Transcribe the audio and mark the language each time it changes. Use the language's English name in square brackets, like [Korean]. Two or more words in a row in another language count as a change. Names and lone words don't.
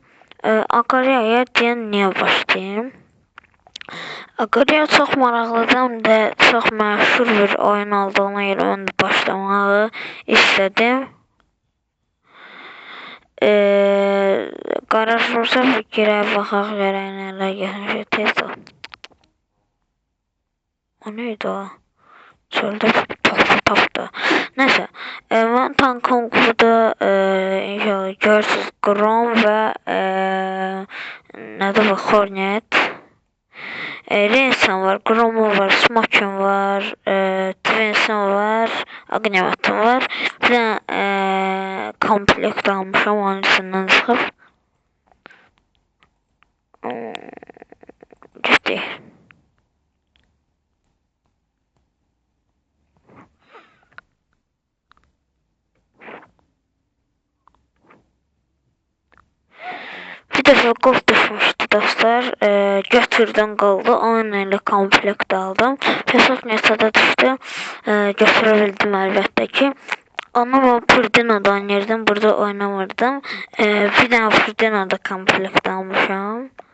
[Azerbaijani] Agariyo'ya deyən niyə başlayayım? Agariyo çox maraqlıdır, həm də çox məşhur bir oyun olduğuna görə mən də başlamağı istədim. Qaraj olsa girək, baxaq, görək nələr gəlmişə tez ol. O neydi o? Çöldə tapdı. [Turkish] Neyse, ben tankım burada inşallah görürsünüz. Grom ve nedir bu? Hornet. Rensen var, Grom'um var, Smoke'um var, Twins'im var, Agnemat'ım var. Bir de komplekt almışım onun içinden çıkıp. Ciddi. [Azerbaijani] Bir dəfə qol düşmüşdü dostlar. Götürdüm qaldı. Onunla elə komplekt aldım. Pesok neçədə düşdü. Götürə bildim əlbəttə ki. Onu ben Purdino'da oynayırdım. Burada oynamırdım. Bir dənə Purdino'da komplekt almışam.